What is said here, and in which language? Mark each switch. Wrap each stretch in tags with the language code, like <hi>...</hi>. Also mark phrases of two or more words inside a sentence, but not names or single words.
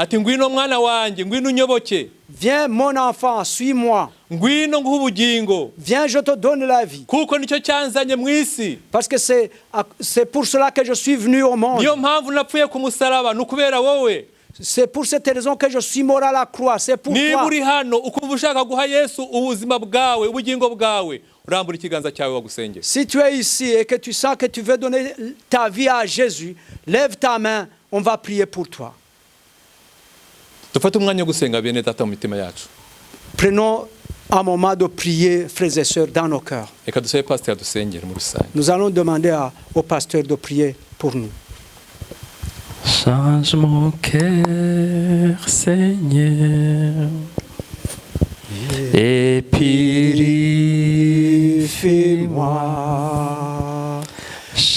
<rw>ati ngwino mwana wanjye, ngwino unyoboke,</rw> <fr>Viens mon enfant, suis-moi.</fr> <rw>ngwino nguhe ubugingo,</rw> <fr>Viens, je te donne la vie.</fr> <rw>kuko nicyo cyanzanye mu isi.</rw> <fr>Parce que c'est pour cela que je suis venu au monde.</fr> <rw>Niyo mpamvu napfuye ku musaraba, ni ukubera wowe.</rw> <fr>C'est pour cette raison que je suis mort à la croix. C'est pour</fr> <rw>Niba</rw> <fr>toi.</fr> <rw>uri hano ukumva ushaka guha Yesu ubuzima bwawe, ubugingo bwawe, urambura ikiganza cyawe wagusengera.</rw> <fr>Si tu es ici et que tu sens que tu veux donner ta vie à Jésus, lève ta main, on va prier pour toi.</fr> <rw>Dufate umwanya wo gusenga bene data mu mitima yacu.</rw> <fr>Prenons un moment de prier, frères et sœurs, dans nos cœurs.</fr> <rw>Reka dusabe pasiteri adusengere muri rusange.</rw> <fr>Nous allons demander au pasteur de prier pour nous. Change mon cœur, Seigneur, et purifie-moi.</fr>